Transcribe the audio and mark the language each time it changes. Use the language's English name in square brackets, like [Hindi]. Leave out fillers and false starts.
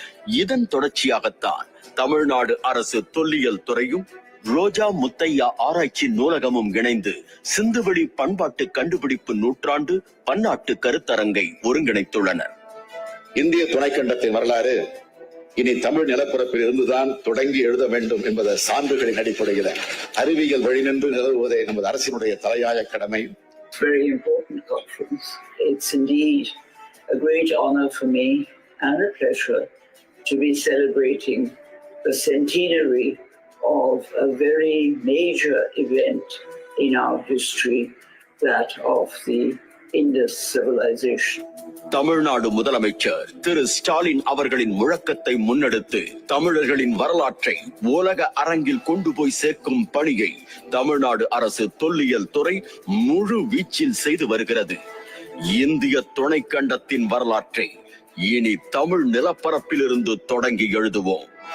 [Tamil] இதன் தொடர்ச்சியாகத்தான் தமிழ்நாடு அரசு தொல்லியல் துறையும் ரோஜா முத்தையா ஆராய்ச்சி நூலகமும் இணைந்து சிந்துவெளி பண்பாட்டு கண்டுபிடிப்பு நூற்றாண்டு பன்னாட்டு கருத்தரங்கை ஒருங்கிணைத்துள்ளனர். இந்திய துணைக்கண்டத்தின் வரலாறு இனி தமிழ் நிலப்பரப்பில் இருந்துதான் தொடங்கி எழுத வேண்டும் என்பத சான்றுகளின் அடிப்படையில் அறிவியல் வழிநின்று நிலவுவதே நமது அரசினுடைய தலையாய கடமை. [English] Very important conference. It's indeed a great honor for me and a pleasure to be celebrating the centenary of a very major event in our history, that of the Indus civilization. [Tamil] Tamil Nadu முதலமைச்சர் திரு ஸ்டாலின் அவர்களின் முழக்கத்தை முன்னெடுத்து தமிழர்களின் வரலாற்றை உலக அரங்கில் கொண்டு போய் சேர்க்கும் பணியை தமிழ்நாடு அரசு தொல்லியல் துறை முழு வீச்சில் செய்து வருகிறது. இந்திய துணைக்கண்டத்தின் வரலாற்றை இனி தமிழ் நிலப்பரப்பிலிருந்து தொடங்கி எழுதுவோம்.